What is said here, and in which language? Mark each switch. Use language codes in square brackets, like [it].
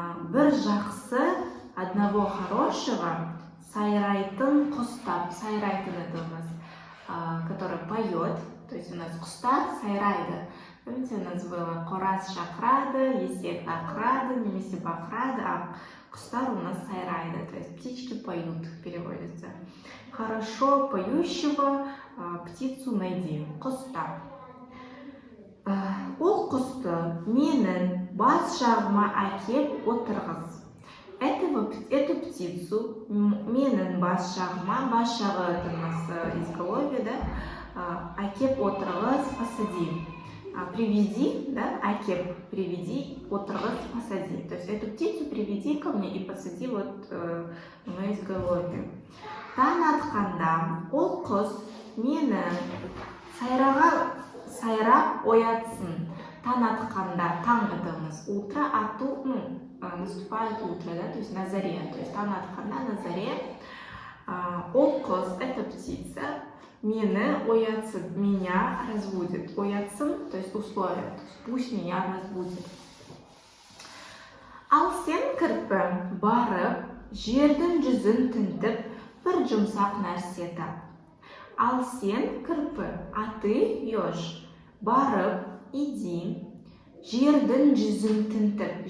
[kk] Бір жақсы, [ru] одного хорошего, [kk] сайрайтын құстап. [ru] Сайрайтын — это у нас, который поет, то есть у нас [kk] құстар сайрайды. [ru] Помните, у нас было [kk] қораз шақырады, есек ақырады, немесе бақырады, [ru] а құстар у нас сайрайды, то есть птички поют, переводится. Хорошо поющего птицу найди. Құстап. [kk] Ол құсты менің Бас жағыма әкеп отырғыз. [ru] Эту птицу [kk] менің бас жағыма, бас жағы [ru] это у нас изголовье, да, [kk] әкеп отырғыз, посади. [ru] Приведи, да, әкеп, приведи, отырғыз, посади. То есть эту птицу приведи ко мне и посади вот в мое изголовье. [kk] Таң атқанда ол құс мені сайрап оятсын. Таң атқанда, [ru] таң это у нас утро, ату, наступает утро, да, то есть на заре. То есть [kk] таң атқанда, [ru] на заре. [kk] Ол құс, [ru] это птица, меня разбудит. Оятсын, то есть условие, то есть пусть меня разбудит. [kk] Ал сен кірпі барып, жердің жүзін тінтіп, бір жұмсақ нәрсе тап. Ал сен кірпі, [ru] а ты еж, [kk] барып, иди, жердің жүзін тінтіп.